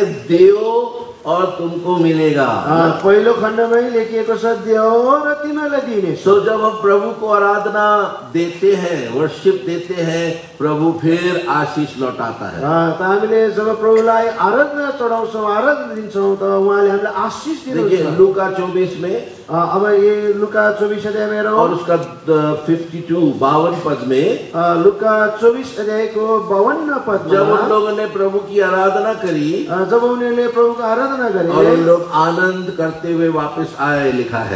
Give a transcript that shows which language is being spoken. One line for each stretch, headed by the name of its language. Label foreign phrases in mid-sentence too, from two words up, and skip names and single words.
Hindi: देव और तुमको मिलेगा।
Nepali: पहिलो खण्डमै लेखिएको छ देव र तिमीलाई दिनेछ।
Hindi: तो जब हम प्रभु को आराधना देते हैं, वर्शिप देते हैं, प्रभु फिर आशीष लौटाता है।
Nepali: त हामीले जब प्रभुलाई आराधना चढाउँछौँ, आराधना दिन्छौँ त उहाँले हामीलाई आशीष दिनुहुन्छ।
Hindi: देखिए लूका 24 में अब ये लुका 24 अध्याय में और उसका 52 पद में, लुका 24 अध्याय को 52 पद में, जब उन लोगों ने प्रभु की आराधना करी, जब उन्होंने प्रभु का आराधना करे और उन लोग आनंद करते हुए वापस आए, लिखा है।